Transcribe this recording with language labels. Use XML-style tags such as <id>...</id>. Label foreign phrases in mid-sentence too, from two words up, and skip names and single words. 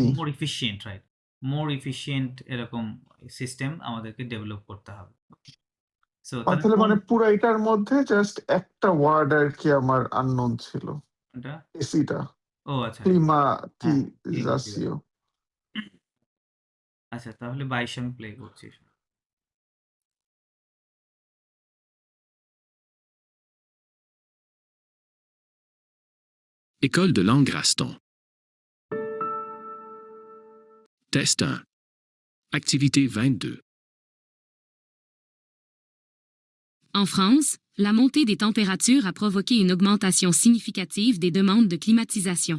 <en>more efficient, right, more efficient</en> <bn>এরকম সিস্টেম আমাদেরকে ডেভেলপ করতে হবে। সো তাহলে তাহলে কোন মানে পুরো এটার মধ্যে জাস্ট একটা ওয়ার্ড আর কি আমার আননোন ছিল, কোনটা? এসিটা, ও আচ্ছা, হ্যাঁ, ক্লিমাটিজাসিও। আচ্ছা তাহলে 22 আমি প্লে করছি।</bn> <fr>École de langue Raston. Test 1. Activité 22. En France, la montée des températures a provoqué une augmentation significative des demandes de climatisation.</fr>